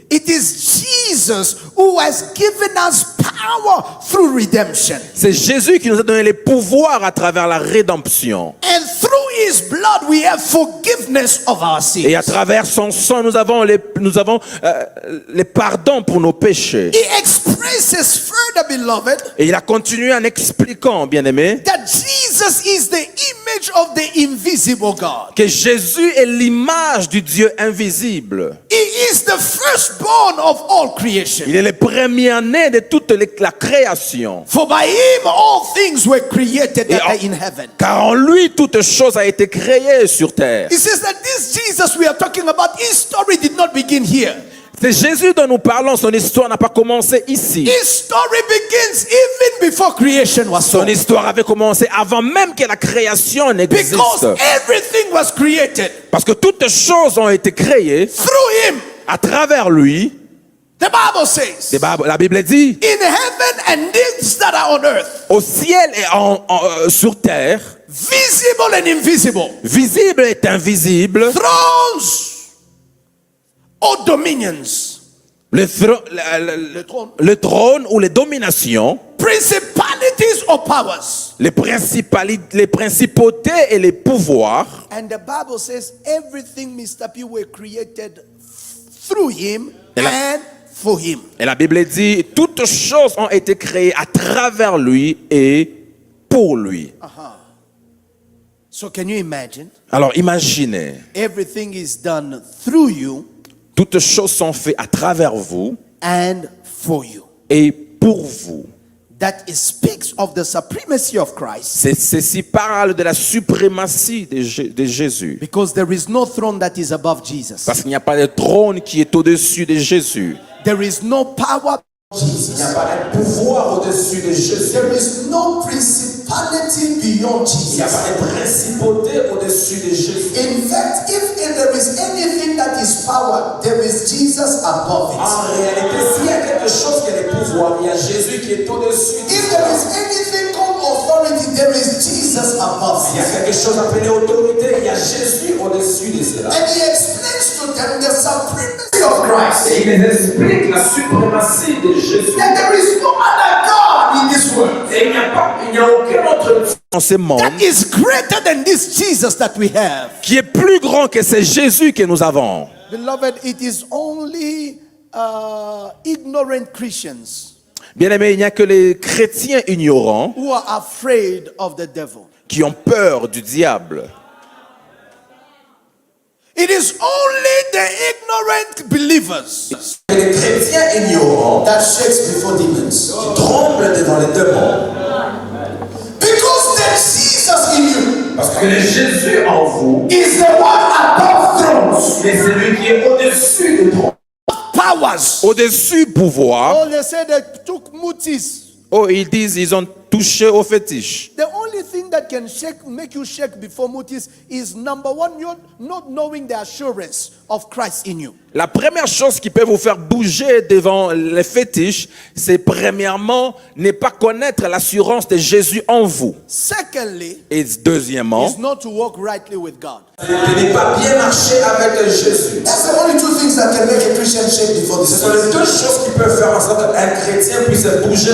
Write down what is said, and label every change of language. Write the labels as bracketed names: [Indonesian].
[English] It is Jesus who has given us power through redemption. [French] C'est Jésus qui nous a donné les pouvoirs à travers la rédemption. [English] And through His blood we have forgiveness of our sins. [French] Et à travers son sang, nous avons les pardons pour nos péchés. [English] He expresses further, beloved, [French] Et il a continué en expliquant, bien-aimé, [English] that Jesus is the image of the invisible God. [French] que Jésus est l'image du Dieu invisible. [English] He is the firstborn of all creation. [French] Il est le premier-né de toute la création. [English] For by Him all things were created that are in heaven. [French] Car en lui, toute chose a été créée sur terre. [English] He says that this Jesus we are talking about, His story did not begin here. [French] C'est Jésus dont nous parlons, son histoire n'a pas commencé ici. [English] His story begins even before creation was [French] Son [English] formed. [French] histoire avait commencé avant même que la création n'existe. [English] Because everything was created [French] Parce que toutes choses ont été créées [English] through Him. [French] à travers lui. [English] The Bible says, [French] La Bible dit, [English] in heaven and things that are on earth, [French] au ciel et sur terre, [English] visible and invisible, [French] visible et invisible, [English] thrones or dominions, [French] le trône ou les dominations, [English] principalities or powers. [French] les principautés et les pouvoirs. [English] And the Bible says everything, Mr. P, were created through Him [French] Et la- [English] and for Him. [French] Et la Bible dit, toutes choses ont été créées à travers lui et pour lui. [English] So can you imagine? [French] Alors imaginez, [English] Everything is done through you [French] toutes choses sont faites à travers vous [English] and for you. [French] et pour vous. [English] That it speaks of the supremacy of Christ, [French] Ceci parle de la suprématie de Jésus. [English] because there is no throne that is above Jesus. [French] Parce qu'il n'y a pas de trône qui est au-dessus de Jésus. [English] There is no power. [French] Il n'y a pas de pouvoir au-dessus de Jésus. [English] There is no principality beyond [French] Il n'y a [English] Jesus. [French] pas de principauté au-dessus de Jésus. [English] In fact, if there is anything that is power, there is Jesus above it. [French] En réalité, s'il y a quelque chose qui a des pouvoirs, il y a Jésus qui est au-dessus. [English] If there is anything called authority, there is Jesus above [French] Il y a [English] it. [French] quelque chose appelé autorité, il y a Jésus au-dessus de cela. [English] And He explains to them the supremacy of Christ. [French] Et il les explique la suprématie de Jésus. [English] And there is no other God in this world [French] Et il n'y a aucun autre Dieu dans ce monde [English] that is greater than this Jesus that we have. [French] qui est plus grand que ce Jésus que nous avons. [English] Beloved, it is only ignorant Christians [French] Bien-aimés, il n'y a que les chrétiens ignorants [English] who are afraid of the devil. [French] qui ont peur du diable. [English] It is only the ignorant believers [French] Les chrétiens ignorants [English] that shakes before demons. [French] tremblent devant les démons. [English] Because the Jesus in you [French] Parce que le Jésus en vous [English] is the one above thrones, [French] est celui qui est au-dessus des trônes. [English] powers. [French] Au-dessus pouvoir. [English] Oh, they say they took mutis. [French] Oh, ils disent ils ont touché au fétiche. [English] The only thing that can make you shake before mutis is number one, you're not knowing the assurance of Christ in you. [French] La première chose qui peut vous faire bouger devant les fétiches, c'est premièrement ne pas connaître l'assurance de Jésus en vous. [English] Secondly, [French] Et deuxièmement, [English] is not to walk rightly with God. [French] de ne pas bien marcher avec Jésus. [English] That's the only two things that can make a Christian shake before [French] Ce [English] this. [French] sont les deux choses qui peuvent faire en sorte qu'un chrétien puisse bouger.